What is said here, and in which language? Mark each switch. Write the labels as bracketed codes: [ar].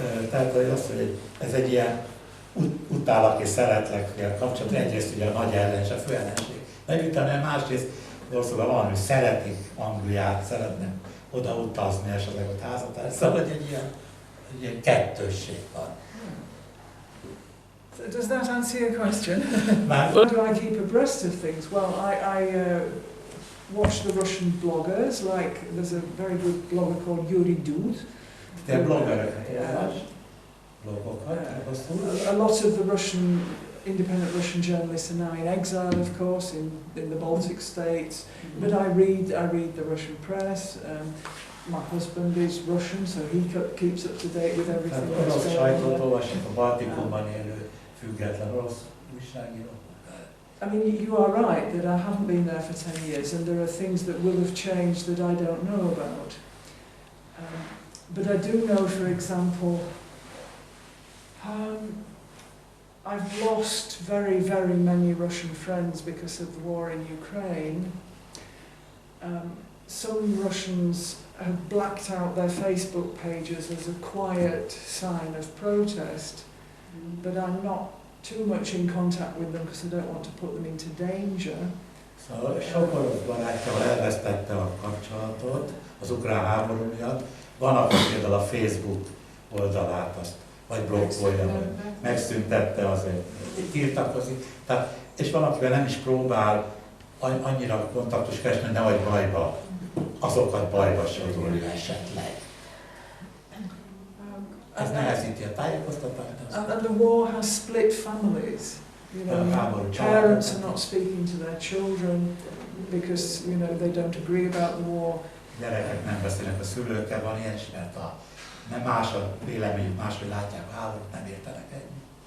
[hu] Tehát azt, hogy ez egy ilyen utálak és szeretlek kapcsolat, egyrészt ugye a nagy ellenség, a fő ellenség. De utána másrészt valószínűleg van, hogy szeretik Angliát, szeretnek oda utazni, esetleg ott házat, szóval egy ilyen kettősség van. [en] So does that answer your question? How do I keep abreast of things? Well, I watch the Russian bloggers, like there's a very good blogger called Yuri Dud. They're bloggers. A lot of the independent Russian journalists are now in exile, of course, in the Baltic states. But I read the Russian press. My husband is Russian, so he keeps up to date with everything that's going on. [hu] Sajtót olvasok a Baltikumban élő független orosz újságíró. [en] I mean, you are right that I haven't been there for 10 years, and there are things that will have changed that I don't know about. But I do know, for example, I've lost very, very many Russian friends because of the war in Ukraine. Some Russians have blacked out their Facebook pages as a quiet sign of protest, but I'm not too much in contact with them because I don't want to put them into danger. [hu] Szóval sok orosz barátjával elvesztette a kapcsolatot az ukrán háború miatt. Van, aki például a Facebook oldalát azt vagy blokkolja, vagy megszüntette azért, tiltakozik. Tehát, és van, akivel nem is próbál annyira kontaktus keresni, hogy nehogy bajba, azokat bajba sodorja esetleg. Ez nehezíti a tájékoztatást. [en] And the war has split families. You know, parents are not speaking to their children because they don't agree about the war. [hu] Gyerekek nem beszélnek a szülőkkel, van ilyen is, mert nem más a véleményük, máshogy látják a háborút, nem értenek együtt.